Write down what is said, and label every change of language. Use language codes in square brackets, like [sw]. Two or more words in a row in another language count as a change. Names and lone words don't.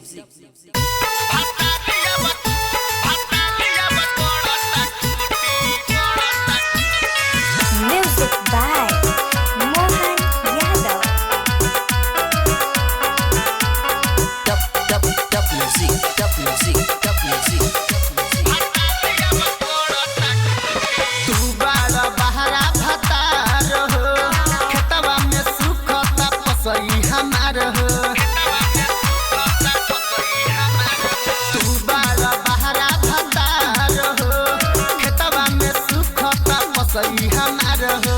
[en] Music by Mohan Yadav. Top Music. Top Music. Top Music. [bho] तू बारा बहरा भतार हो, खेतवा में सुखता पसई हमार हो। तू बारा बहरा भतार हो, खेतवा में सुखता पसई हमार हो।